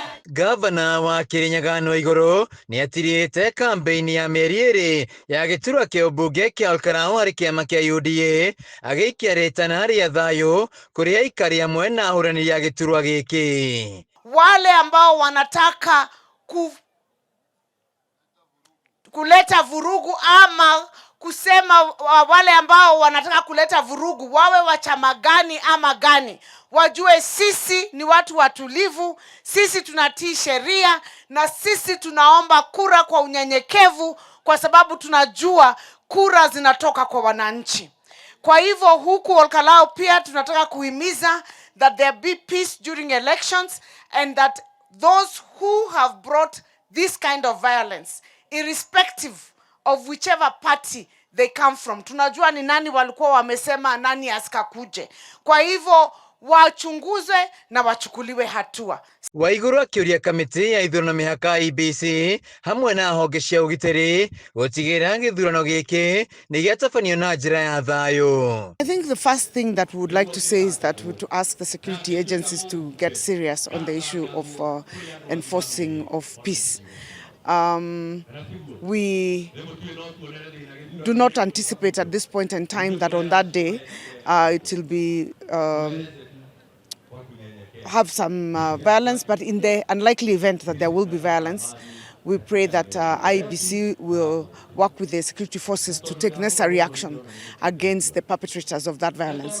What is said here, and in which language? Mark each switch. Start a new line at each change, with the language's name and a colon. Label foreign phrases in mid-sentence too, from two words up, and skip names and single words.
Kikuyu: Gavana wa Kirinyaga Igũrũ nĩatirĩte kambeini ya mĩeri ĩrĩ ya gĩturwa kĩa ũmbunge kĩa Olkalau harĩ kĩama kĩa UDA agĩikia rĩtana rĩa thayũ kũrĩ aikari amwe na ahũranĩri a gĩturwa gĩkĩ.
Swahili: Wale ambao wanataka kuleta vurugu ama kusema wale ambao wanataka kuleta vurugu wawe wa chama gani ama gani, wajue sisi ni watu watulivu, sisi tunatii sheria na sisi tunaomba kura kwa unyenyekevu, kwa sababu tunajua kura zinatoka kwa wananchi. Kwa hivyo huku Olkalau pia tunataka kuhimiza
English: that there be peace during elections, and that those who have brought this kind of violence, irrespective of whichever party they come from,
Swahili: tunajua ni nani walikuwa wamesema nani asikakuje. Kwa hivyo wachunguzwe na wachukuliwe hatua.
Kikuyu: Waigũrũ akĩũria kamĩtĩ ya ithurano mĩhaka IEBC hamwe na honge cia ũgitĩri gũtigĩrĩra gĩthurano gĩkĩ nĩ gĩatabanio na njĩra ya thayũ.
English: I think the first thing that we would like to say is that to ask the security agencies to get serious on the issue of enforcing of peace. We do not anticipate at this point in time that on that day it will be have some violence, but in the unlikely event that there will be violence, we pray that IEBC will work with the security forces to take necessary action against the perpetrators of that violence.